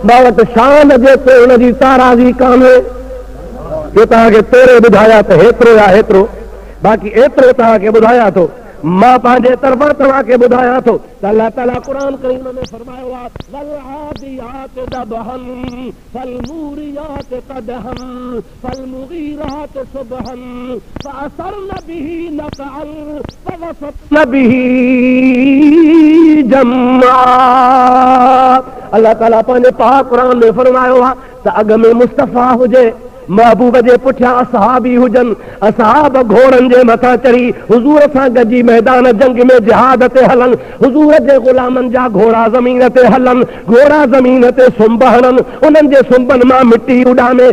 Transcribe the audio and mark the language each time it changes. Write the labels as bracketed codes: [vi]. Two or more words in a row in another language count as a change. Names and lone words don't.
[sd] मां वटि शान जेतिरो हुनजी ताराज़ी कान्हे जो तव्हांखे तोरे ॿुधाया त हेतिरो या हेतिरो, बाक़ी एतिरो तव्हांखे ॿुधायां थो। मां पंहिंजे तरफ़ां तव्हांखे ॿुधायां थो त अल्लाह ताला क़ुरान करीम में फरमायो आहे [ar] والعاديات ضبحا فالموريات قدحا فالمغيرات صبحا فأثرن به نقعا فوسطن به جمعا. [sd] अल्लाह ताला पंहिंजे पाक क़ुरान में फरमायो आहे त अॻ में मुस्तफ़ा हुजे, महबूब जे पुठियां असहाबी हुजनि, असहाब घोड़नि जे मथां चढ़ी हुज़ूर सां गॾिजी मैदान जंग में जिहाद ते हलनि, हुज़ूर जे ग़ुलामनि जा घोड़ा ज़मीन ते हलनि, घोड़ा ज़मीन ते सुंभ हणनि, उन्हनि जे सुंभनि मां मिटी उॾामे।